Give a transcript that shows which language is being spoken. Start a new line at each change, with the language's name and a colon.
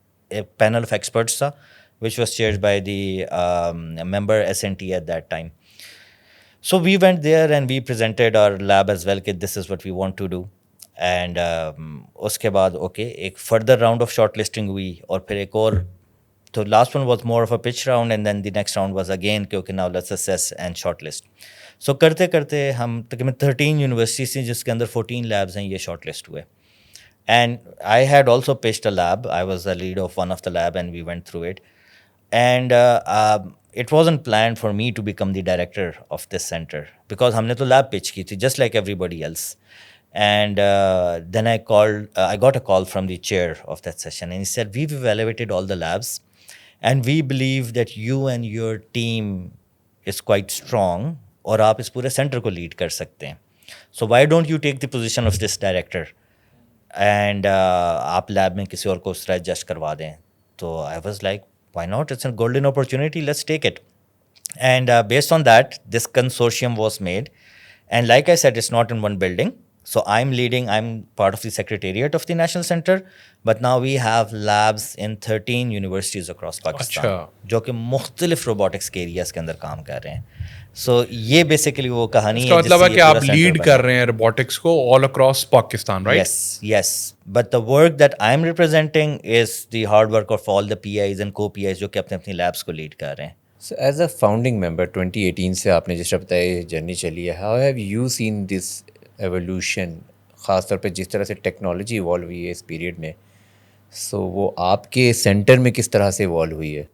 English: एक panel of experts था which was chaired by the member SNT at that time. So we went there and we presented our lab as well, that this is what we want to do. And
Urdu: اس کے بعد
English: okay ایک further round of shortlisting ہوئی,
Urdu: اور پھر ایک اور,
English: تو last one was more of a pitch round and then the next round was again کہ okay now let's assess and shortlist.
Urdu: سو کرتے کرتے ہم تقریباً 13 یونیورسٹیز تھیں جس کے اندر 14 لیبز ہیں, یہ شارٹ لسٹ ہوئے.
English: And I had also pitched a lab. I was the lead of one of the lab and we went through it. And it wasn't planned for me to become the director of this center because
Urdu: ہم نے تو
English: lab pitch
Urdu: کی تھی
English: just like everybody else. And then I got a call from the chair of that session and he said, we've evaluated all the labs and we believe that you and your team is quite strong
Urdu: اور آپ اس پورے center کو lead کر سکتے ہیں.
English: So why don't you take the position of this director?
Urdu: And آپ lab میں کسی اور کو اس طرح ایڈجسٹ کروا دیں.
English: تو I was like why not, it's a golden opportunity, let's take it. And based on that this consortium was made and like I said it's not in one building. So I'm part of the secretariat of the National Center, but now we have labs in 13 universities across Pakistan,
Urdu: جو کہ مختلف robotics کے areas کے اندر کام کر رہے ہیں. سو یہ basically وہ کہانی ہے. اس کا مطلب ہے کہ آپ لیڈ کر رہے ہیں روبوٹکس کو
English: all across Pakistan, right? Yes. But the work that I'm representing is the hard work of all the PIs and co-PIs
Urdu: جو کہ اپنے اپنی لیبس کو لیڈ کر رہے ہیں.
English: So as a founding member
Urdu: 2018 سے آپ نے جس طرح بتایا جرنی چلی ہے,
English: how have you seen this
Urdu: evolution, خاص طور پہ جس طرح سے ٹیکنالوجی ایوالو ہوئی ہے اس پیریڈ میں, سو وہ آپ کے سینٹر میں کس طرح سے ایوالو ہوئی ہے؟